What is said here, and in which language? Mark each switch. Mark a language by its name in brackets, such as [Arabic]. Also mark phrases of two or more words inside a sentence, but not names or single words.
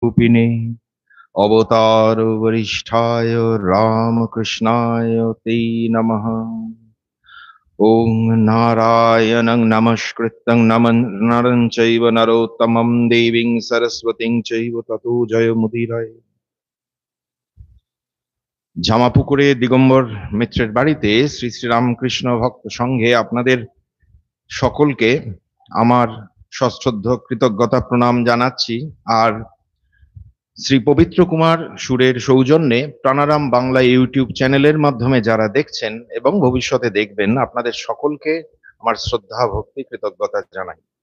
[Sanskrit] रूपिणे अवतार वरिष्ठाय रामकृष्णाय ते नमः। ओं नारायणं नमस्कृतं नरं चैव नरोत्तमं देवीं सरस्वतीं चैव ततो जयमुदीरये। [Bangla] জামাপুকুরে দিগম্বর মিত্রের বাড়িতে শ্রী শ্রী রামকৃষ্ণ ভক্ত সংঘে আপনাদের সকলকে আমার সশ্রদ্ধ কৃতজ্ঞতা প্রণাম জানাচ্ছি। আর শ্রী পবিত্র কুমার সুরের সৌজন্যে প্রাণারাম বাংলা ইউটিউব চ্যানেলের মাধ্যমে যারা দেখছেন এবং ভবিষ্যতে দেখবেন, আপনাদের সকলকে আমার শ্রদ্ধা ভক্তি কৃতজ্ঞতা জানাই।